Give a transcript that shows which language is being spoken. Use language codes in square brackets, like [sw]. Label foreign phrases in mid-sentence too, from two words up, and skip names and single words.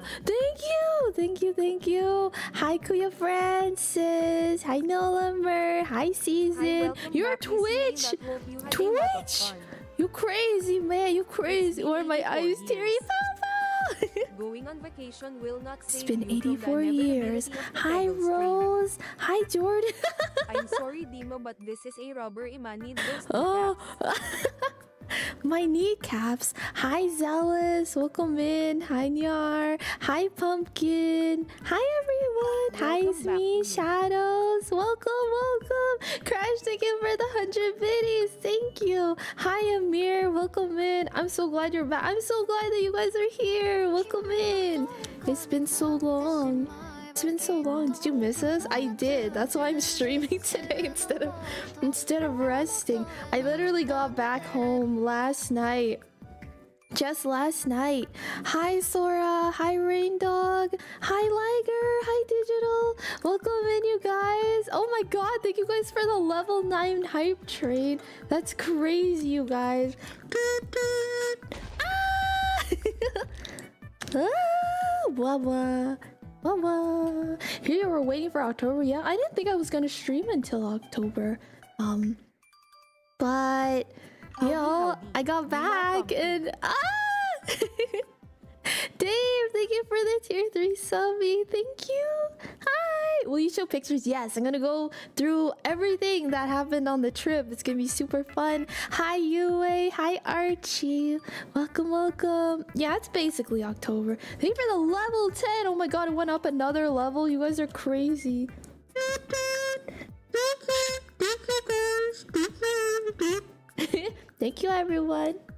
[en] Thank you. Thank you. Thank you. Hi, Kuya Francis. Hi, Nolamber. Hi, Season. You're Twitch. Twitch. You crazy, man. You crazy. Or my eyes teary. Going on vacation will not It's been 84 years. Hi, Rose. Hi, Jordan. I'm sorry, Dima, but this is a rubber. Imani, those Oh, my kneecaps. Hi, Zealous. Welcome in. Hi, Nyar. Hi, Pumpkin. Hi, everyone. Hi, Smee. Shadows. Welcome, welcome. Crash, thank you for the 100 biddies. Thank you. Hi, Amir. Welcome in. I'm so glad you're back. I'm so glad that you guys are here. Welcome in. It's been so long. It's been so long. Did you miss us? I did. That's why I'm streaming today instead of resting. I literally got back home last night. Just last night. Hi, Sora. Hi, Rain Dog. Hi, Liger. Hi, Digital. Welcome in, you guys. Oh my god, thank you guys for the level 9 hype train. That's crazy, you guys. Ah! Blah, blah. Blah. Here you were waiting for October. Yeah, I didn't think I was gonna stream until October. But I got back and Dave, thank you for the tier 3 subby. Thank you. Hi. Will you show pictures? Yes, I'm gonna go through everything that happened on the trip. It's gonna be super fun. Hi, Yue. Hi, Archie. Welcome, welcome. Yeah, it's basically October. Thank you for the level 10. Oh my god, it went up another level. You guys are crazy. Thank you, everyone.